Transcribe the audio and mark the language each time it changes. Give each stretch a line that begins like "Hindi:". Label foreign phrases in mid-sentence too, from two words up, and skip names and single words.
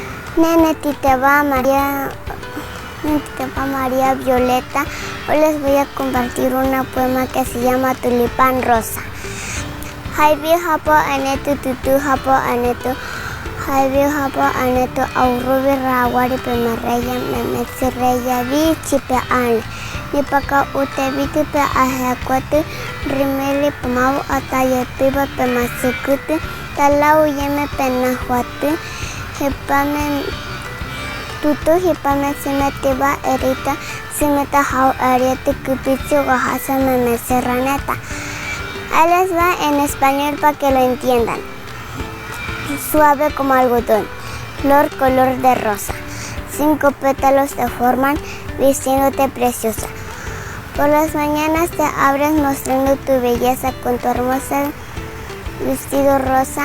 Huichol: Nenetiteba María Violeta.
Spanish: Hoy les voy a compartir una poema que se llama Tulipán Rosa.
Huichol: Haibi hapo anetu tutu hapo anetu. Haibi hapo anetu aurubi rawari pemereya memetsireya vi chipe ane. Nipaka utebitu pe ahekwatu rimeli pemau ataye piba pemasukutu. Talau yeme penahuatu. Hipame tutu hipame simetiba erita simeta hau ariete kupichu gahasa memeseraneta.
Spanish: Ahí les va en español para que lo entiendan. Suave como algodón, flor color de rosa. 5 pétalos te forman vistiéndote preciosa. Por las mañanas te abres mostrando tu belleza con tu hermosa vestido rosa.